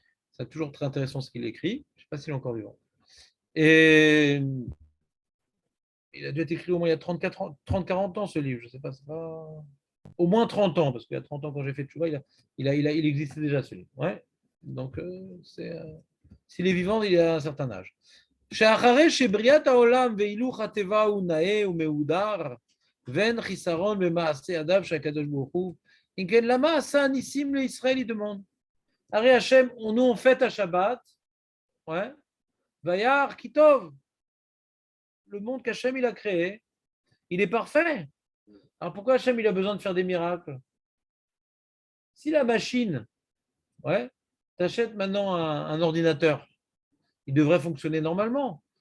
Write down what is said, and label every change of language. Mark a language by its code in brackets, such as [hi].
[fr] C'est toujours très intéressant ce qu'il écrit. Je ne sais pas s'il est encore vivant. Et il a dû être écrit au moins il y a 30-40 ans ce livre. Je ne sais pas, c'est pas. Au moins 30 ans, parce qu'il y a 30 ans quand j'ai fait Tchouva, il existait déjà ce livre. Ouais. Donc, s'il est vivant, il a un certain âge. [he] שאחרי שבריאת העולם והילוך הטבע הוא נאה ומהודר ואין חיסרון במעשה ידיו של הקדוש ברוך הוא, אם כן, למה עשה ניסים לישראל, [fr] il demande. [he] הרי השם, [fr] nous on fête à Shabbat, ouais, Vayar Kitov, le monde qu'Hachem il a créé, il est parfait. Alors pourquoi Hachem il a besoin de faire des miracles? Si la machine, ouais, t'achètes maintenant un ordinateur, il devrait fonctionner normalement.